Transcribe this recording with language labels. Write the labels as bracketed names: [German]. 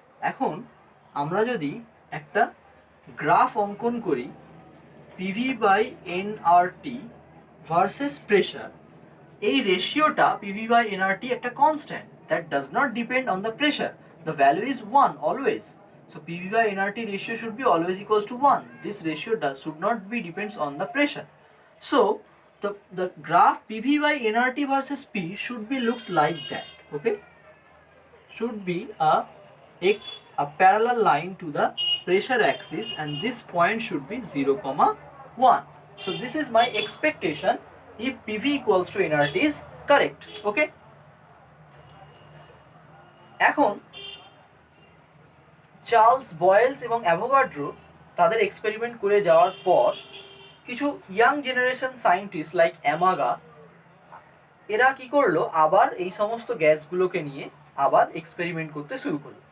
[Bangla] এখন আমরা যদি একটা গ্রাফ অঙ্কন করি PV by nRT versus pressure, এই রেশিওটা পিভি বাই এনআরটি একটা constant [English] That does not depend on the pressure, the value is 1 always. So PV by NRT ratio should be always equals to 1. This ratio should not be depends on the pressure. So the graph PV by NRT versus P should be looks like that. Okay, should be a parallel line to the pressure axis, and this point should be 0,1. So this is my expectation if PV equals to NRT is correct. [Bangla] Okay, এখন Charles বয়েলস এবং Avogadro তাদের experiment করে যাওয়ার পর কিছু young generation scientist like অ্যামাগা, এরা কি করলো, আবার এই সমস্ত গ্যাসগুলোকে নিয়ে আবার এক্সপেরিমেন্ট করতে শুরু করলো।